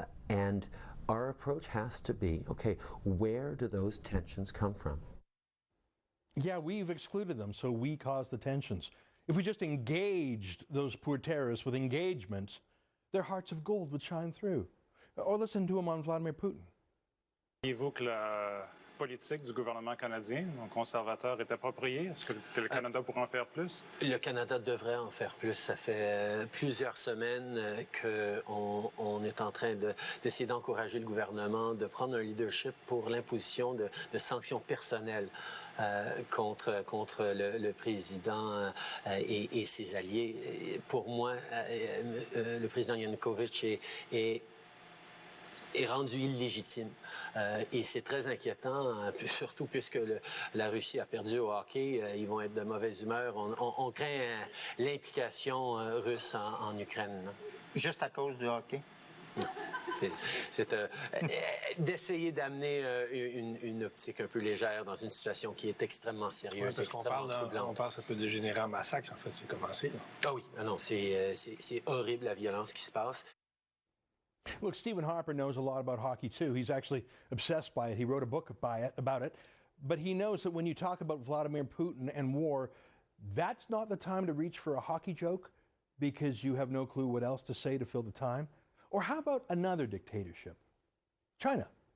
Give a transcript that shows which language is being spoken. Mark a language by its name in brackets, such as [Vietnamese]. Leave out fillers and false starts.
[English] And our approach has to be, okay, where do those tensions come from? Yeah, we've excluded them, so we caused the tensions. If we just engaged those poor terrorists with engagement, their hearts of gold would shine through. Or listen to him on Vladimir Putin. [French] Croyez-vous que la politique du gouvernement canadien, donc conservateur, est appropriée? Est-ce que le Canada pourrait en faire plus? Le Canada devrait en faire plus. Ça fait plusieurs semaines qu'on est en train d'essayer d'encourager le gouvernement de prendre un leadership pour l'imposition de sanctions personnelles contre le président et ses alliés. Pour moi, le président Yanukovych est rendu illégitime. Et c'est très inquiétant, surtout puisque la Russie a perdu au hockey. Ils vont être de mauvaise humeur. On craint l'implication russe en Ukraine. Non? Juste à cause du hockey? Non. C'est d'essayer d'amener une optique un peu légère dans une situation qui est extrêmement sérieuse, extrêmement troublante. On pense que ça peut dégénérer en massacre, en fait, c'est commencé. Là. Ah oui, non, c'est horrible la violence qui se passe. [English] Look, Stephen Harper knows a lot about hockey too. He's actually obsessed by it. He wrote a book about it. But he knows that when you talk about Vladimir Putin and war, that's not the time to reach for a hockey joke because you have no clue what else to say to fill the time. Or how about another dictatorship? China.